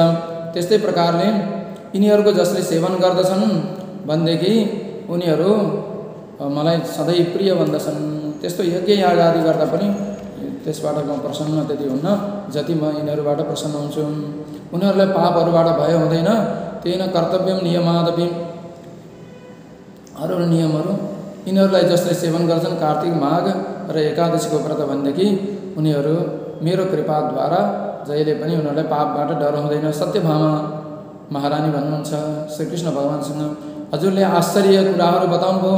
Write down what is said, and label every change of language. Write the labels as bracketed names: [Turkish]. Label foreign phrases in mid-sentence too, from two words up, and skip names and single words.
[Nepali] त्यस्तै प्रकारले यिनीहरूको जसले सेवन गर्दछन् भनेदेखि उनीहरू मलाई सधैँ प्रिय भन्दछन्। त्यस्तो यज्ञ याग आदि गर्दा पनि त्यसबाट म प्रसन्न त्यति हुन्न जति म यिनीहरूबाट प्रसन्न हुन्छु। उनीहरूलाई पापहरूबाट भय हुँदैन। [Sanskrit] तेन कर्तव्यम नियमादपि [Nepali] अरू नियमहरू यिनीहरूलाई जसले सेवन गर्छन् कार्तिक माघ र एकादशीको व्रत भनेदेखि उनीहरू मेरो कृपाद्वारा जहिले पनि उनीहरूलाई पापबाट डर हुँदैन। सत्यभामा महारानी भन्नुहुन्छ श्रीकृष्ण भगवानसँग हजुरले आश्चर्य कुराहरू बताउनुभयो।